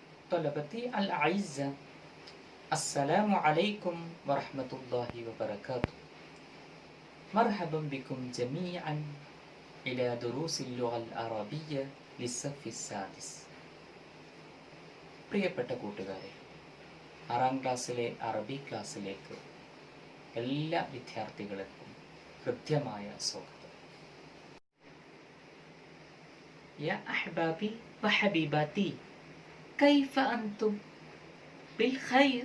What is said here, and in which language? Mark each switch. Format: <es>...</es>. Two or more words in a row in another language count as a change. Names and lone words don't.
<ar>طلبتي الأعزة السلام عليكم ورحمة الله وبركاته. مرحبا بكم جميعا إلى دروس اللغة العربية للصف السادس.</ar> <ml>പ്രിയപ്പെട്ട കൂട്ടുകാരെ, 6ാം ക്ലാസ്സിലെ അറബി ക്ലാസ്സിലേക്ക് എല്ലാ വിദ്യാർത്ഥികൾക്കും ഹൃദ്യമായ സ്വാഗതം.</ml> <ar>يا أحبابي وحبيباتي كيف أنتم بالخير.</ar>